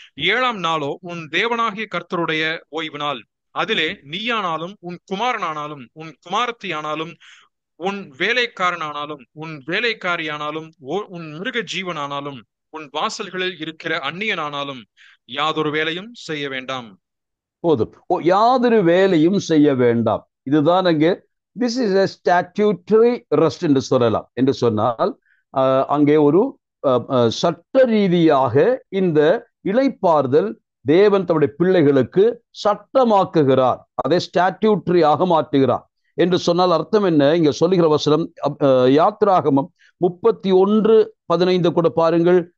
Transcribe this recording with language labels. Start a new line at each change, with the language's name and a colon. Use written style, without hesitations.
Tamil: 7ஆம் நாளோ உன் தேவனாகிய கர்த்தருடைய ஓய்வு நாள். அதிலே நீயானாலும் உன் குமாரனானாலும் உன் குமாரத்தியானாலும் உன் வேலைக்காரனானாலும் உன் வேலைக்காரியானாலும் உன் மிருக ஜீவனானாலும் உன் வாசல்களில் இருக்கிற அந்நியனானாலும் யாதொரு வேலையும் செய்ய வேண்டாம். போதும், யாதொரு வேலையும் செய்ய வேண்டாம். இதுதான் அங்கே
English: this is a statutory rest
Tamil: என்று சொல்லலாம். என்று சொன்னால் அங்கே ஒரு சட்ட ரீதியாக இந்த இளைப்பாறுதல் தேவன் தம்முடைய பிள்ளைகளுக்கு சட்டமாக்குகிறார், அதை ஸ்டாட்யூட்டரியாக மாற்றுகிறார். என்று சொன்னால் அர்த்தம் என்ன? இங்க சொல்லுகிற வசனம் யாத்ராகமம் 31:15 கூட பாருங்கள்.